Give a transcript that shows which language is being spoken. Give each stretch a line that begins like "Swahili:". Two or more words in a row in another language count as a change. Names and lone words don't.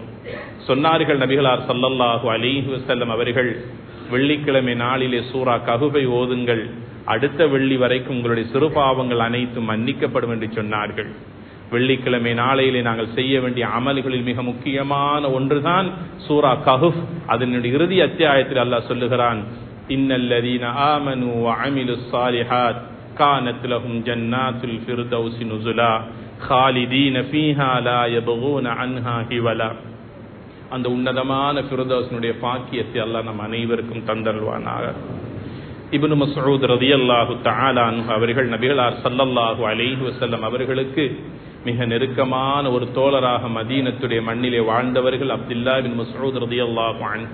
Tamil: சொன்னார்கள் நபிகளார்
Arabic: صلى الله عليه وسلم
Tamil: அவர்கள், வெள்ளிக்கிழமை நாளிலே சூரா கஹ்ஃபை ஓதுங்கள், அடுத்த வெள்ளி வரைக்கும் உங்களுடைய சிறு பாவங்கள் அனைத்தும் மன்னிக்கப்படும் என்று சொன்னார்கள். வெள்ளிக்கிழமை நாளையிலே நாங்கள் செய்ய வேண்டிய அமல்களில் மிக முக்கியமான ஒன்றுதான் சூரா கஹ்ஃப். அதனுடைய இறுதி அத்தியாயத்தில் அல்லாஹ் சொல்லுகிறான்,
Arabic: إن الذين آمنوا وعملوا الصالحات كانت لهم جنات الفردوس نزلا خالدين فيها لا يبغون عنها حولا.
Tamil: அந்த உன்னதமான ஃபிர்தௌஸினுடைய பாக்கியத்தை அல்லாஹ் நம் அனைவருக்கும் தந்தருள்வானாக. இப்னு மஸ்ஊத்
Arabic: رضي الله تعالى عنه
Tamil: அவர்கள் நபிகளார்
Arabic: صلى الله عليه وسلم
Tamil: அவர்களுக்கு மிக நெருக்கமான ஒரு தோழராக மதீனத்துடைய மண்ணிலே வாழ்ந்தவர்கள் அப்துல்லாஹ் பின் மஸ்ஊத்
Arabic: رضي الله عنه.